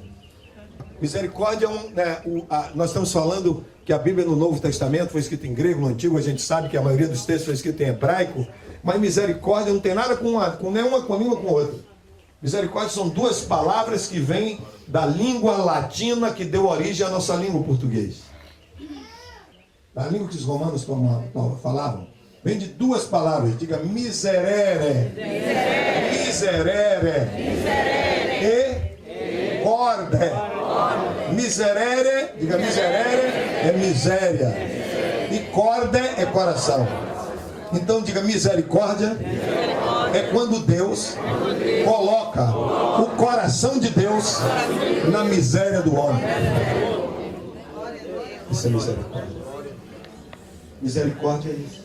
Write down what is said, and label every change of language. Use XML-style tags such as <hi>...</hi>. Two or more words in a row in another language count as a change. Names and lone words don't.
<pt>Misericórdia é nós estamos falando que a Bíblia no Novo Testamento foi escrita em grego, no Antigo a gente sabe que a maioria dos textos foi escrita em hebraico, mas misericórdia não tem nada com nenhuma com a outra. Misericórdia são duas palavras que vêm da língua latina que deu origem à nossa língua portuguesa. A língua que os romanos falavam, vem de duas palavras. Diga miserere. Miserere. E corde. Miserere, diga miserere, é miséria. E corde é coração. Então diga misericórdia é quando Deus coloca o coração de Deus na miséria do homem. Isso é misericórdia. Misericórdia é isso.</pt>